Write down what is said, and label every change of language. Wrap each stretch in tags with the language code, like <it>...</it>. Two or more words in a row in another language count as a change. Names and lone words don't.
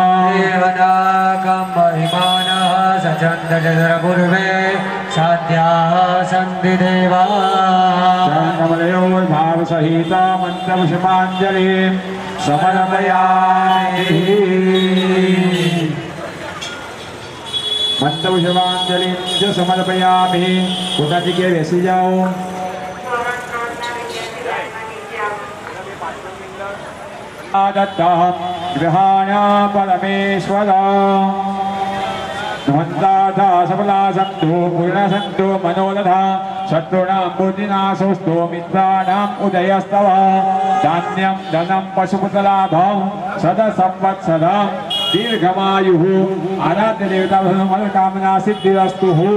<sa>देवनाकं महिमानः सचन्दजरपूर्वे साध्याः सन्ति देवाः कमलयोर्भावसहिता मन्दपुष्पाञ्जलिं समर्पयामि मन्दपुष्पाञ्जलिं च समर्पयामि</sa> <hi>पिताजी के बेसी जाओ</hi> <sa>दत्ता गृहाण परमेश्वर ध्वन्दाधा सफला सन्तु पूर्ण सन्तु मनोरथा शत्रूणां बुद्धिनाशोऽस्तु मित्राणाम् उदयस्तव धान्यं धनं पशुपुत्रलाभं सदसंवत्सरं दीर्घमायुः आराध्यदेवता मनोकामना सिद्धिरस्तु</sa>